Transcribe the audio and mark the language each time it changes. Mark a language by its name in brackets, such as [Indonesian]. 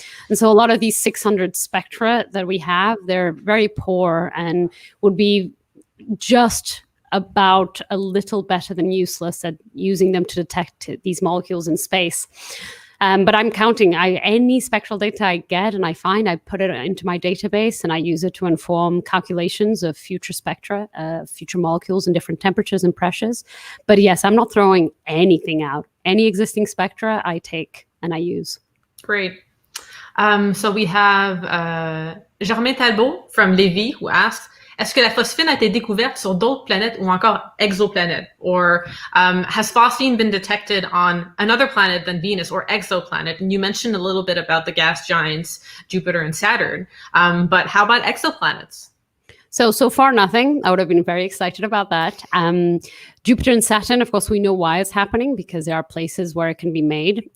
[English] And so a lot of these 600 spectra that we have, they're very poor and would be just about a little better than useless at using them to detect these molecules in space. But I'm counting. Any spectral data I get and I find, I put it into my database and I use it to inform calculations of future spectra, future molecules in different temperatures and pressures. But yes, I'm not throwing anything out. Any existing spectra I take and I use. Great. So we have Germain Talbot from Lévis who asked, [French] est-ce que la phosphine a été découverte sur d'autres planètes ou encore exoplanètes? [English] Or has phosphine been detected on another planet than Venus or exoplanet? And you mentioned a little bit about the gas giants, Jupiter and Saturn. But how about exoplanets? So far, nothing. I would have been very excited about that. Jupiter and Saturn, of course, we know why it's happening because there are places where it can be made.